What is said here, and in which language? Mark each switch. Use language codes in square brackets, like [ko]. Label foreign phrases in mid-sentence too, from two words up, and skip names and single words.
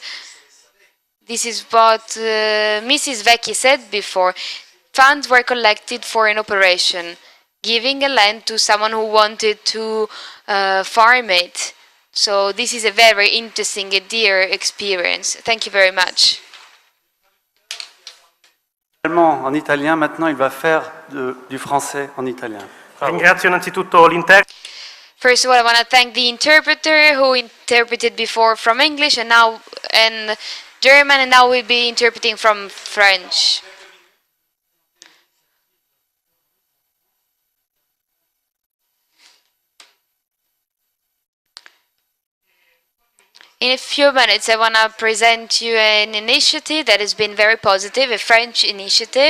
[en] This is what Mrs. Vecchi said before. Funds were collected for an operation, giving a land to someone who wanted to farm it. So this is a very interesting and dear experience. Thank you very much. [fr] En italien, maintenant il va faire du français en italien. [it] Ringrazio innanzitutto l'interprete. [en] First of all, I want to thank the interpreter who interpreted before from English and now German, and now we'll be interpreting from French. In a few minutes, I want to present you an initiative that has been very positive, a French initiative.